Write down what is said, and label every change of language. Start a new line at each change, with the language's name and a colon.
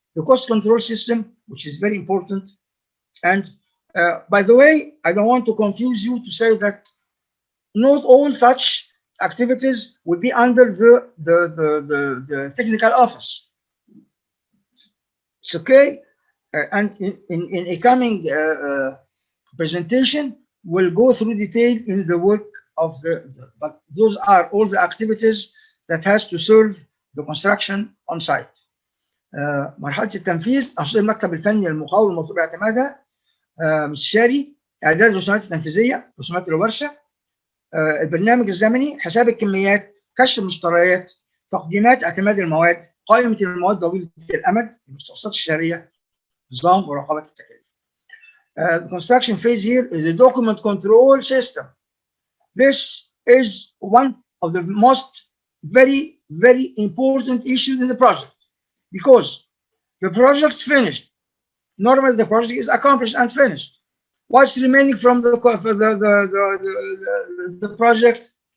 English: The cost control system, which is very important. And by the way, I don't want to confuse you to say that not all such activities will be under the technical office. It's okay. And in a coming presentation, we'll go through detail in the work of but those are all the activities that has to serve the construction on site.
Arabic: مرحلة التنفيذ أنشطة المكتب الفني المقاول المطلوب اعتمادها، مستشاري، اعداد الرسومات التنفيذية، رسومات الورشة، البرنامج الزمني، حساب الكميات، كشف المشتريات، تقديمات اعتماد المواد، قائمة المواد طويلة الأمد، المستخلصات الشهرية، نظام مراقبة التكاليف.
English: The construction phase here is the document control system. This is one of the most very important issues in the project, because the project's finished. Normally, the project is accomplished and finished. What's remaining from the project?